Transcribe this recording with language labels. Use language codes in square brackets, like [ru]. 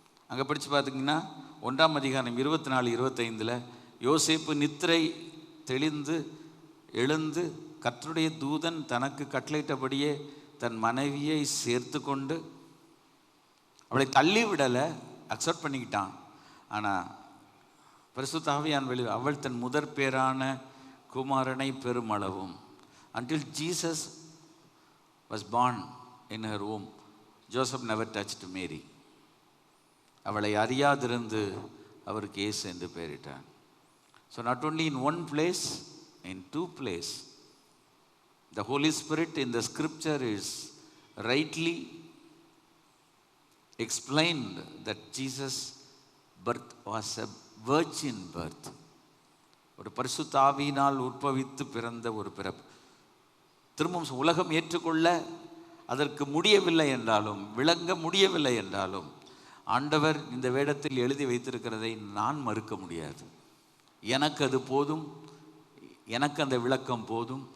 [ta] அங்கே படித்து பார்த்தீங்கன்னா 1ஆம் அதிகாரம் 24-25 யோசேப்பு நித்திரை தெளிந்து எழுந்து கர்த்தருடைய தூதன் தனக்கு கட்டளையிட்டபடியே தன் மனைவியை சேர்த்து கொண்டு அவளை தள்ளி விடலை, அக்செப்ட் பண்ணிக்கிட்டான். ஆனால் பரிசுத்த ஆவியானவர் அவள் தன் முதற் பேரான குமாரனை பெருமளவும். [en] until Jesus was born in her womb, Joseph never touched Mary. [ta] அவளை அறியாதிருந்து அவருக்கு இயேசு என்று பெயரிட்டான். [en] So not only in one place, in 2 places, the Holy Spirit in the scripture is rightly explained that Jesus' birth was a virgin birth. [ta] ஒரு பரிசுத்த ஆவியினால் உற்பவித்து பிறந்த ஒரு பிறப்பு. திரும்பவும் உலகம் ஏற்றுக்கொள்ள அதற்கு முடியவில்லை என்றாலும், விளங்க முடியவில்லை என்றாலும், ஆண்டவர் இந்த வேடத்தில் எழுதி வைத்திருக்கிறதை நான் மறுக்க முடியாது. எனக்கு அது போதும், எனக்கு அந்த விளக்கம் போதும்.